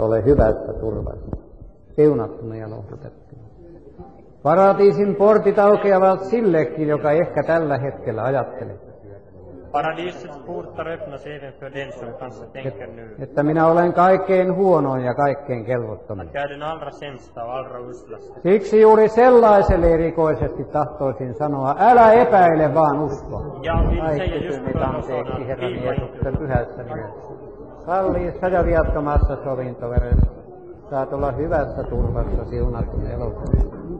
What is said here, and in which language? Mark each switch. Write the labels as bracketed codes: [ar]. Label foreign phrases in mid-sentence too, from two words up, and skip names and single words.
[fi] Ole hyvässä turvassa. Siunattuna ja lohdutettuna. Paratiisin portit aukeavat sillekin, joka ehkä tällä hetkellä ajattelee, [sv] Paradisets portar öppnas även för den som kanske tänker nu. [fi] että minä olen kaikkein huonoin ja kaikkein kelvottomin. [sv] Jag är den allra sämsta och allra uslaste. [fi] Siksi juuri sellaiselle erikoisesti tahtoisin sanoa, älä epäile, vaan usko. [sv] Jag vill [fi] Kaikki [sv] säga just [fi] synnit [sv] för [fi] anteeksi [sv] sådana, [fi] Herran [sv] viva inte [fi] Jeesuksen pyhässä nimessä. Kalliissa ja viattomassa sovintoveressä. Saat olla hyvässä turvassa siunatun elokuun.